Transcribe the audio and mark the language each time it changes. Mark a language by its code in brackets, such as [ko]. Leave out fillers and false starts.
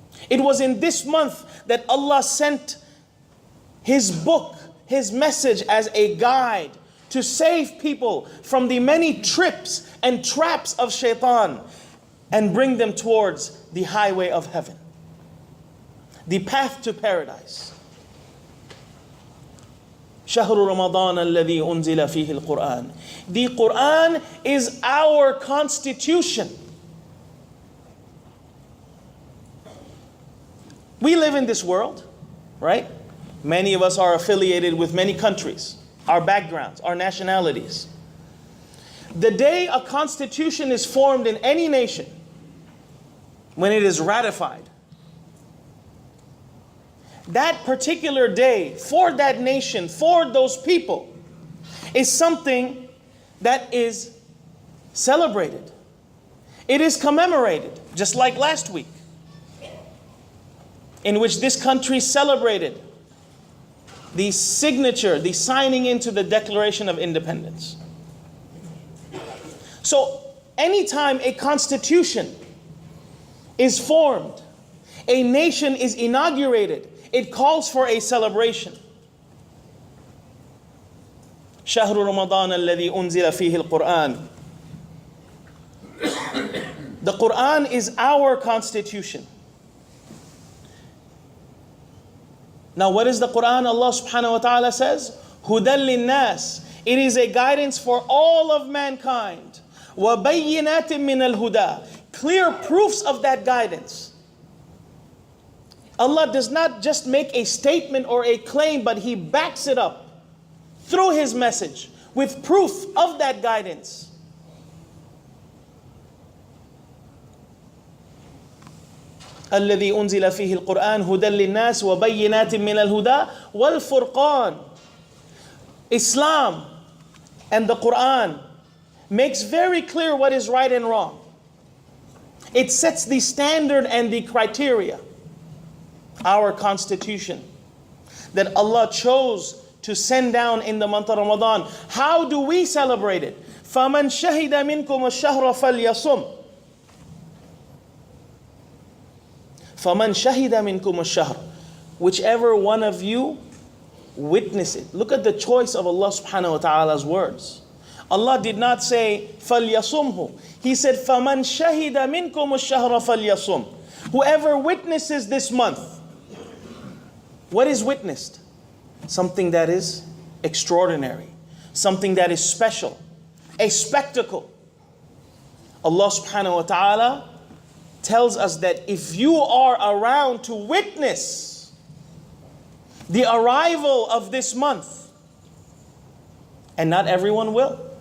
[en] It was in this month that Allah sent His book, His message as a guide to save people from the many trips and traps of shaitan and bring them towards the highway of heaven, the path to paradise. [ar] شهر رمضان الذي أنزل فيه القرآن. [en] The Quran is our constitution. We live in this world, right? Many of us are affiliated with many countries, our backgrounds, our nationalities. The day a constitution is formed in any nation, when it is ratified, that particular day for that nation, for those people, is something that is celebrated. It is commemorated, just like last week, in which this country celebrated the signature, the signing into the Declaration of Independence. So, anytime a constitution is formed, a nation is inaugurated, it calls for a celebration. [ar] شهر رمضان الذي أنزل فيه القرآن. [en] The Quran is our constitution. Now what is the Quran? Allah subhanahu wa ta'ala says, [ar] هُدًى لِلنَّاسِ. [en] It is a guidance for all of mankind. [ar] وَبَيِّنَاتٍ مِّنَ الْهُدَى. [en] Clear proofs of that guidance. Allah does not just make a statement or a claim, but He backs it up through His message with proof of that guidance. [ar] الذي أنزل فيه القرآن هدى للناس وبينات من الهدى والفرقان. [en] Islam and the Quran makes very clear what is right and wrong. It sets the standard and the criteria. Our constitution that Allah chose to send down in the month of Ramadan. How do we celebrate it? [ar] فَمَنْ شَهِدَ مِنْكُمُ الشَّهْرَ فَلْيَصُمْ. فَمَنْ شَهِدَ مِنْكُمُ الشَّهْرَ. [en] Whichever one of you witness it. Look at the choice of Allah subhanahu wa ta'ala's words. Allah did not say [ar] فَلْيَصُمْهُ. [en] He said [ar] فَمَنْ شَهِدَ مِنْكُمُ الشَّهْرَ فَلْيَصُمْ. [en] Whoever witnesses this month. What is witnessed? Something that is extraordinary. Something that is special. A spectacle. Allah subhanahu wa ta'ala tells us that if you are around to witness the arrival of this month, and not everyone will.